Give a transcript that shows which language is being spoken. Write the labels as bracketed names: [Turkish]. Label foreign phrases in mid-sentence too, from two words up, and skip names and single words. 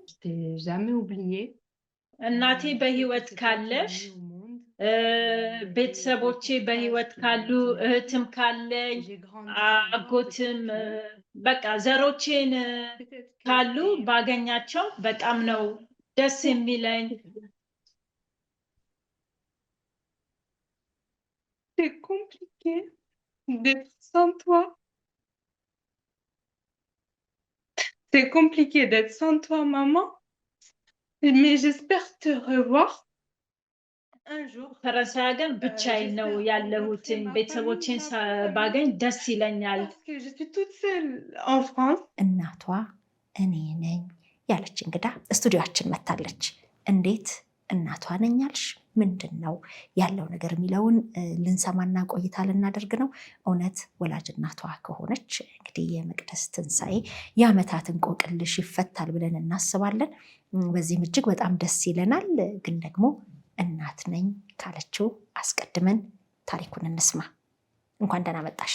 [Amharic] እናቴ በህይወት ካለሽ ቤተሰቦቼ በህይወት ካሉ እህትም ካለኝ አጎትም በቃ ዘሮቼን ካሉ ባገኛቸው በጣም ነው ደስ የሚለኝ። [French] C'est compliqué d'être sans toi. C'est compliqué d'être sans toi, maman. Mais j'espère te revoir un jour. [Amharic] ፈረንሳይ ሀገር ብቻዬን ነው ያለሁትን። ቤተሰቦቼን ባገኝ ደስ ይለኛል። [French] Parce que je suis toute seule en France. [Amharic] እናቷ እኔ ነኝ ያለች እንግዳ ስቱዲዮአችን መታለች። እንዴት እናቷ ነኝ ያልሽ? ምንድን ነው ያለው ነገር የሚለውን ልንሰማና ቆይታ ልናደርግ ነው። እውነት ወላጅ እናቷ ከሆነች እንግዲህ የመቅደስ ትንሳኤ የዓመታት እንቆቅልሽ ይፈታል ብለን እናስባለን። በዚህም እጅግ በጣም ደስ ይለናል። ግን ደግሞ እናት ነኝ ካለችው አስቀድመን ታሪኩን እንስማ። እንኳን ደህና መጣሽ።